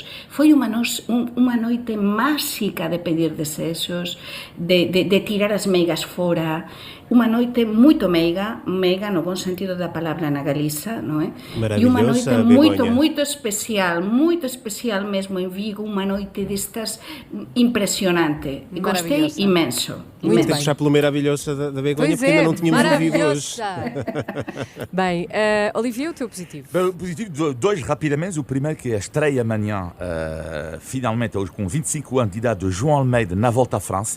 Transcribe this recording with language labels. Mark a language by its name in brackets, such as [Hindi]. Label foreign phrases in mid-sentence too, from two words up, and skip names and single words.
[Galician] Foi unha noite máxica de pedir desexos, de tirar as meigas fora. Unha noite moito meiga no bon sentido da palabra na Galiza, non é? E unha noite moito especial mesmo en Vigo, unha noite destas impresionante. Gostei imenso. [Portuguese] Muito bem. Já pelo maravilhosa da Begonha, porque ainda não tínhamos ouvido hoje. Bem, Olivier, o teu positivo? Bem, positivo, dois rapidamente. O primeiro que é a estreia amanhã, finalmente, hoje com 25 anos de idade, de João Almeida na Volta à França.